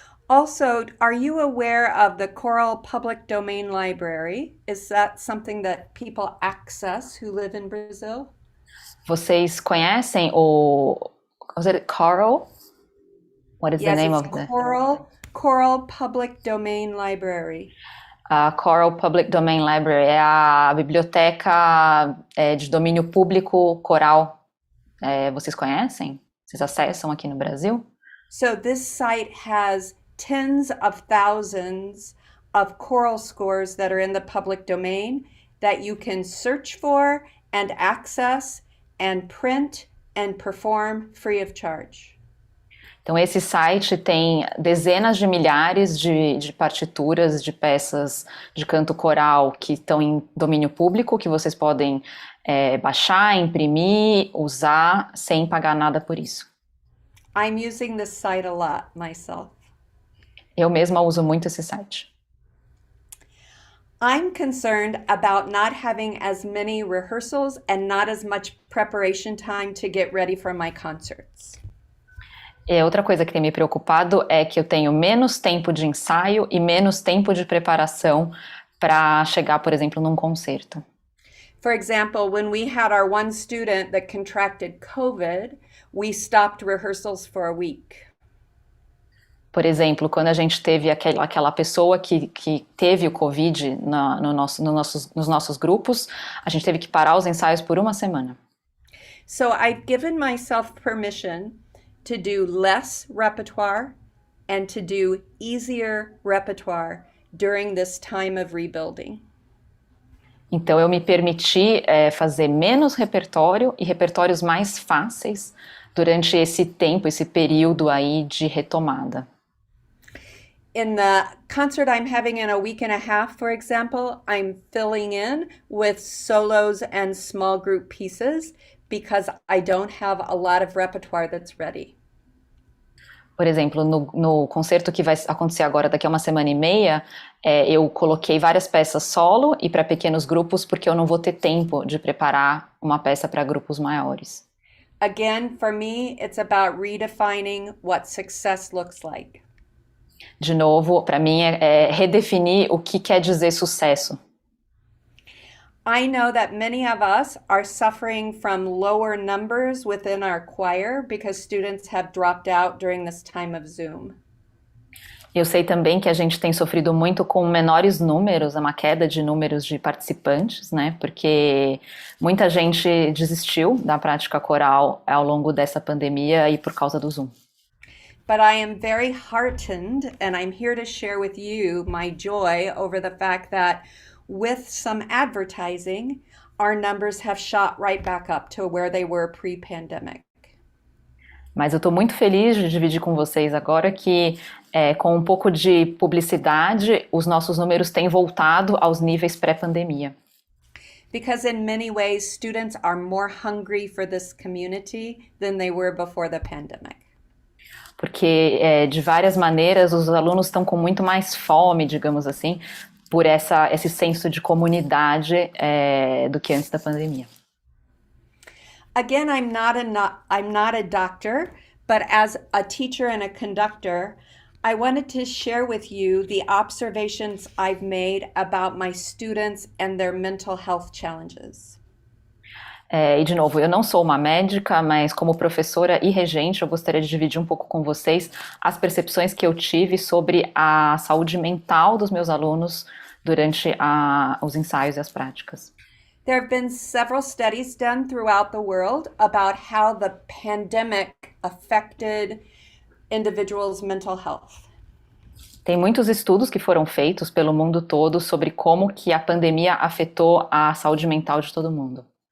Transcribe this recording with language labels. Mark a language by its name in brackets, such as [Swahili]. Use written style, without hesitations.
[English] Also, are you aware of the Coral Public Domain Library? Is that something that people access who live in Brazil? [Portuguese] Vocês conhecem [English] was it Coral? What is the name of the Coral Public Domain Library? [Portuguese] A Coral Public Domain Library é a biblioteca de domínio público coral. Vocês conhecem? Vocês acessam aqui no Brasil? [English] So this site has tens of thousands of choral scores that are in the public domain that you can search for and access and print and perform free of charge. [Portuguese] Então, esse site tem dezenas de milhares de partituras, de peças de canto coral que estão em domínio público, que vocês podem baixar, imprimir, usar, sem pagar nada por isso. [English] I'm using this site a lot myself. [Portuguese] Eu mesma uso muito esse site. [English] I'm concerned about not having as many rehearsals and not as much preparation time to get ready for my concerts. [Portuguese] Outra coisa que tem me preocupado é que eu tenho menos tempo de ensaio e menos tempo de preparação para chegar, por exemplo, num concerto. [English] For example, when we had our one student that contracted COVID, we stopped rehearsals for a week. [Portuguese] Por exemplo, quando a gente teve aquela pessoa que teve o Covid nos nossos grupos, a gente teve que parar os ensaios por uma semana. [English] So I've given myself permission to do less repertoire and to do easier repertoire during this time of rebuilding. [Portuguese] Então eu me permiti fazer menos repertório e repertórios mais fáceis durante esse tempo, esse período aí de retomada. [English] In the concert I'm having in a week and a half, for example, I'm filling in with solos and small group pieces because I don't have a lot of repertoire that's ready. [Portuguese] Por exemplo, no concerto que vai acontecer agora, daqui a uma semana e meia, eu coloquei várias peças solo e para pequenos grupos, porque eu não vou ter tempo de preparar uma peça para grupos maiores. [English] Again, for me, it's about redefining what success looks like. [Portuguese] De novo, para mim é redefinir o que quer dizer sucesso. [English] I know that many of us are suffering from lower numbers within our choir because students have dropped out during this time of Zoom. [Portuguese] Eu sei também que a gente tem sofrido muito com menores números, uma queda de números de participantes, né? Porque muita gente desistiu da prática coral ao longo dessa pandemia e por causa do Zoom. [English] But I am very heartened, and I'm here to share with you my joy over the fact that with some advertising, our numbers have shot right back up to where they were pre-pandemic. [Portuguese] Mas eu estou muito feliz de dividir com vocês agora que, com um pouco de publicidade, os nossos números têm voltado aos níveis pré-pandemia. [English] Because in many ways, students are more hungry for this community than they were before the pandemic. [Portuguese] Porque, de várias maneiras, os alunos estão com muito mais fome, digamos assim, por esse senso de comunidade do que antes da pandemia. [English] Again, I'm not a doctor, but as a teacher and a conductor, I wanted to share with you the observations I've made about my students and their mental health challenges. [Portuguese] E de novo, eu não sou uma médica, mas como professora e regente, eu gostaria de dividir um pouco com vocês as percepções que eu tive sobre a saúde mental dos meus alunos durante os ensaios e as práticas. [English] There have been several studies done throughout the world about how the pandemic affected individuals' mental health. [Portuguese] Tem muitos estudos que foram feitos pelo mundo todo sobre como que a pandemia afetou a saúde mental de todo mundo.